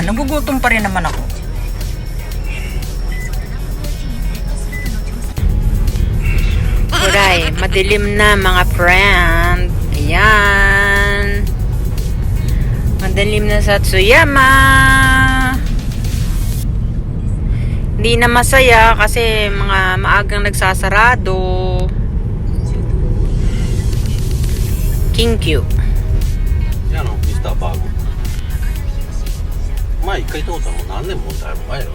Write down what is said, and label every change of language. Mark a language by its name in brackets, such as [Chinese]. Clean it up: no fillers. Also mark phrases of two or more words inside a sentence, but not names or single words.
[Filipino] Nagugutom pa rin naman ako. Alright, madilim na mga friend. Ayan. Madilim na sa Tsuyama. Hindi na masaya kasi mga maagang nagsasarado. Kinkyu. [Japanese] ミスターバーグ前一回通ったのも何年もだいぶ前よ